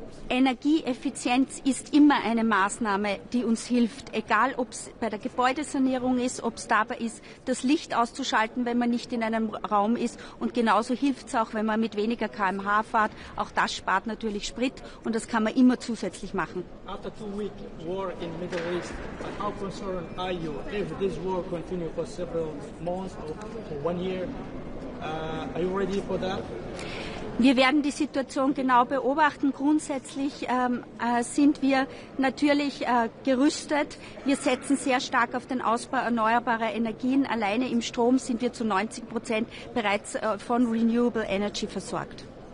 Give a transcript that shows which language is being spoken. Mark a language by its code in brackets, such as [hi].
[de] Energieeffizienz ist immer eine Maßnahme, die uns hilft, egal ob es bei der Gebäudesanierung ist, ob es dabei ist, das Licht auszuschalten, wenn man nicht in einem Raum ist, und genauso hilft es auch, wenn man mit weniger km/h fährt. Auch das spart natürlich Sprit und das kann man immer zusätzlich machen. [en] After 2-week war in Middle East, how concerned are you if this war continue for several months or for 1 year? Are you ready for that? [de] Wir werden die Situation genau beobachten. Grundsätzlich sind wir natürlich gerüstet. Wir setzen sehr stark auf den Ausbau erneuerbarer Energien. Alleine im Strom sind wir zu 90% bereits von [en] Renewable Energy [de] versorgt.